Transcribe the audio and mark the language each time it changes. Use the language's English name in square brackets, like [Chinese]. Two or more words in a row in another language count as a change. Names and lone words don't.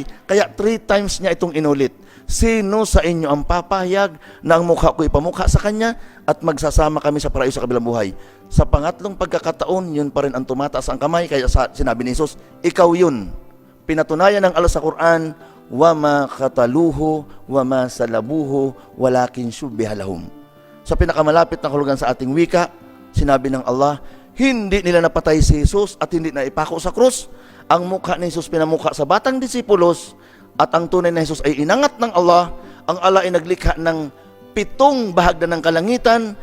[Filipino] Kaya 3 times niya itong inulit. Sino sa inyo ang papahayag na ang mukha ko ipamukha sa kanya at magsasama kami sa paraiso sa kabilang buhay? Sa pangatlong pagkakataon, yun pa rin ang tumataas ang kamay. Kaya sinabi ni Jesus, ikaw yun. Pinatunayan ng Allah sa Quran, [Arabic] وما قتلوه, وما صلبوه ولكن شبه لهم. [Filipino] Sa pinakamalapit na kahulugan sa ating wika, sinabi ng Allah, hindi nila napatay si Jesus at hindi na ipako sa krus. Ang mukha ni Jesus pinamukha sa batang disipulos at ang tunay na Jesus ay inangat ng Allah. Ang Allah ay naglikha ng 7 bahagdan ng kalangitan.